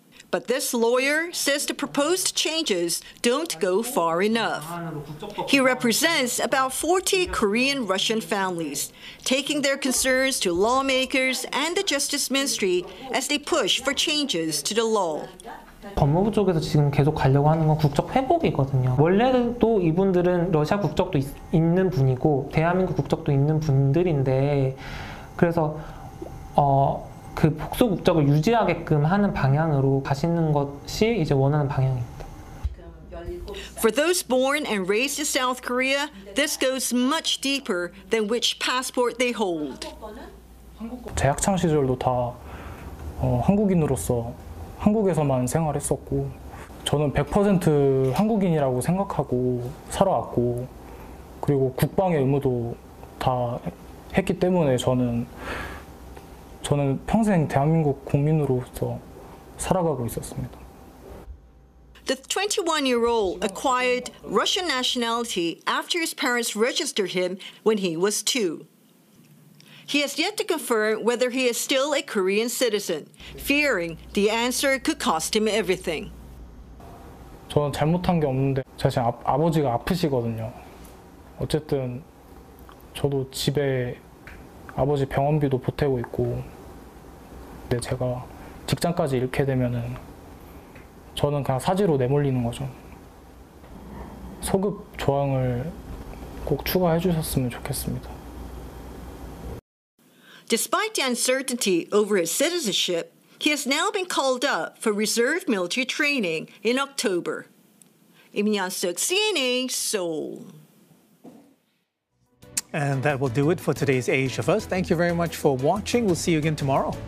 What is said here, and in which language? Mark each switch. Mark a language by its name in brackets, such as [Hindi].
[English] But this lawyer says the proposed changes don't go far enough. He represents about 40 Korean-Russian families, taking their concerns to lawmakers and the Justice Ministry as they push for changes to the law. [Korean] 법무부 쪽에서 지금 계속 가려고 하는 건 국적 회복이거든요. 원래도 이분들은 러시아 국적도 있는 분이고 대한민국 국적도 있는 분들인데 그래서 그 복수 국적을 유지하게끔 하는 방향으로 가시는 것이 이제 원하는 방향입니다. [English] For those born and raised in South Korea, this goes much deeper than which passport they hold. [Korean] 제 학창 시절도 다 한국인으로서 한국에서만 생활했었고 저는 100% 한국인이라고 생각하고 살아왔고 그리고 국방의 의무도 다 했기 때문에 저는 평생 대한민국 국민으로서 살아가고 있었습니다. [English] The 21-year-old acquired Russian nationality after his parents registered him when he was 2. He has yet to confirm whether he is still a Korean citizen, fearing the answer could cost him everything. [Korean] 저는 잘못한 게 없는데 사실 아버지가 아프시거든요. 어쨌든 저도 집에 아버지 병원비도 보태고 있고 근데 제가 직장까지 잃게 되면은 저는 그냥 사지로 내몰리는 거죠. 소급 조항을 꼭 추가해 주셨으면 좋겠습니다. [English] Despite the uncertainty over his citizenship, he has now been called up for reserve military training in October. Im Yeon-suk, CNA, Seoul. And that will do it for today's Asia First. Thank you very much for watching. We'll see you again tomorrow.